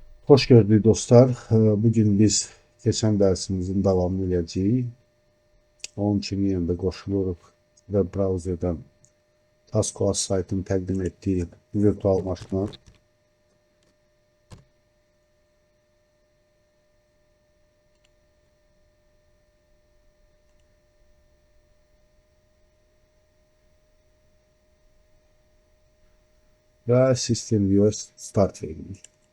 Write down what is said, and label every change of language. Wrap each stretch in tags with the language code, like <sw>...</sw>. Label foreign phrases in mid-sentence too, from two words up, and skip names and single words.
<tr>Hoş gördük dostlar. Bugün biz geçen dersimizin devamını edeceğiz.</tr> <az>Onun için yeniden qoşuluruq</az> <en>web browser'dan</en> <az>TaskOS saytın təqdim etdiyi virtual maşına. Və System Viewer Start veririk.</az>